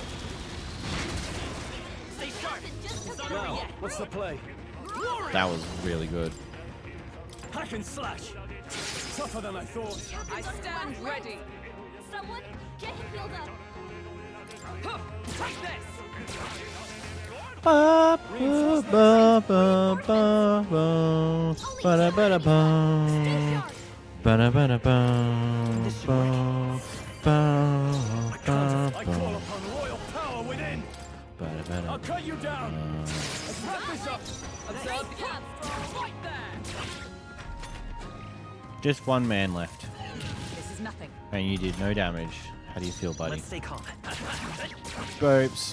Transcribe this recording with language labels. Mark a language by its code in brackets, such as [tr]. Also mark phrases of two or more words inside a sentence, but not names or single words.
[en] Stay sharp. Just took Not it. over Now, yet. what's the play? That was really good. Hack and slash. Tougher than I thought. I stand ready. Someone get him healed up. Huh. Take this. Ba, ba, ba, ba, ba, ba. Ba, ba, ba, ba. Stay sharp. Ba, ba, ba, ba, ba, ba, I ba, call ba. upon royal power within. Ba, ba, I'll ba. cut you down. Let's wrap this up. Observe the gap. Right there. Just one man left, This is nothing. and you did no damage. How do you feel, buddy? Let's stay calm. Boopst.